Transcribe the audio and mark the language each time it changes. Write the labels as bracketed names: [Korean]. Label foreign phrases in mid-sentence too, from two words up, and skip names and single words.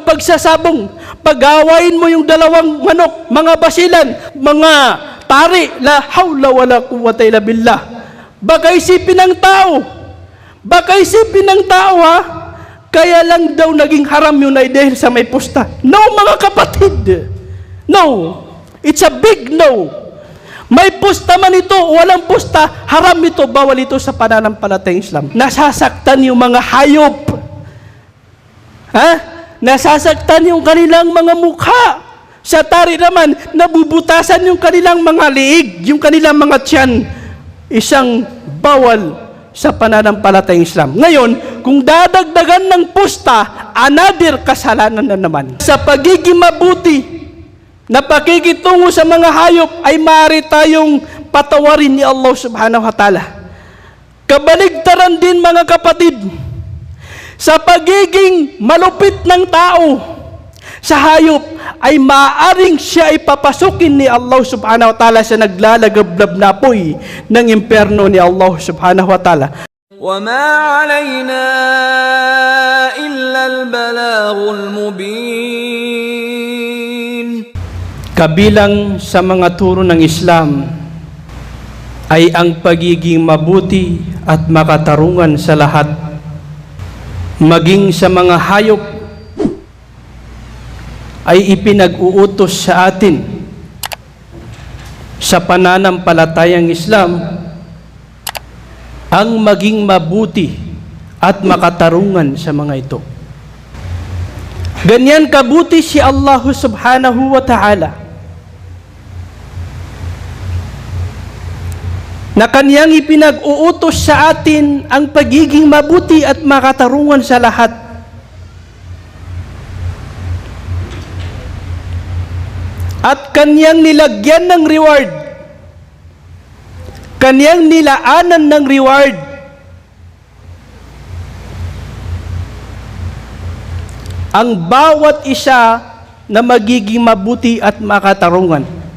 [Filipino] pagsasabong, pag-awayin mo yung dalawang manok, mga basilan, mga tari, [Arabic] لا حول ولا قوة إلا بالله. [Filipino] Baka isipin ng tao, ha, kaya lang daw naging haram yun ay dahil sa may pusta. No, mga kapatid, [English] no, it's a big no. [Filipino] May pusta man ito, walang pusta, haram ito, bawal ito sa pananampalatayang Islam. Nasasaktan yung mga hayop, ha? Nasasaktan yung kanilang mga mukha. Sa tari naman, nabubutasan yung kanilang mga liig, yung kanilang mga tiyan. Isang bawal sa pananampalatayang Islam. Ngayon, kung dadagdagan ng pusta, another kasalanan na naman. Sa pagiging mabuti na pakikitungo sa mga hayop ay maaari tayong patawarin ni Allah [Arabic] سبحانه وتعالى. [Filipino] Kabaligtaran din, mga kapatid, sa pagiging malupit ng tao sa hayop ay maaaring siya ay papasukin ni Allah [Arabic] سبحانه وتعالى [Filipino] sa naglalagablab na apoy ng impyerno ni Allah [Arabic] سبحانه وتعالى. وَمَا عَلَيْنَا إِلَّا الْبَلَاغُ الْمُبِينُ. [Filipino] Kabilang sa mga turo ng Islam ay ang pagiging mabuti at makatarungan sa lahat, maging sa mga hayop, ay ipinag-uutos sa atin sa pananampalatayang Islam ang maging mabuti at makatarungan sa mga ito. Ganyan kabuti si Allah [Arabic] سبحانه وتعالى [Filipino] na kaniyang ipinag-uutos sa atin ang pagiging mabuti at makatarungan sa lahat. At kaniyang nilagyan ng reward, kaniyang nilaanan ng reward ang bawat isa na magiging mabuti at makatarungan.